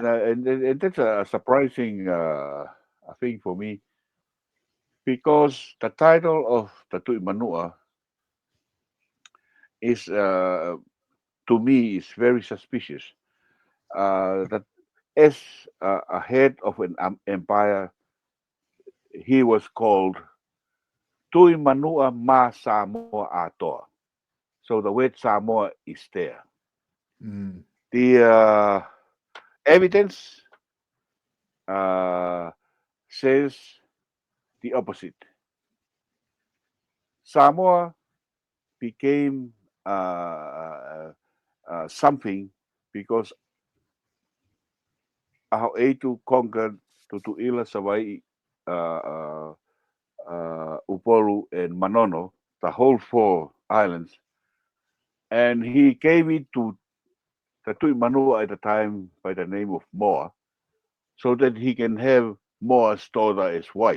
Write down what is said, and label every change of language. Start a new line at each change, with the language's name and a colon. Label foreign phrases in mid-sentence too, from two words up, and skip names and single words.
English: And that's a surprising thing for me because the title of the Tui Manua is to me is very suspicious. That as a head of an empire, he was called
Samoan: Tui manua ma Samoa atoa.
English: So the word Samoa is there. Mm. The evidence uh, says the opposite. Samoa became something because Ahau'eitu conquered Tutu'ila, Savai, uh, Upolu, and Manono, the whole four islands, and he gave it to the Tui Manua at the time by the name of Moa, so that he can have Moa's daughter as wife.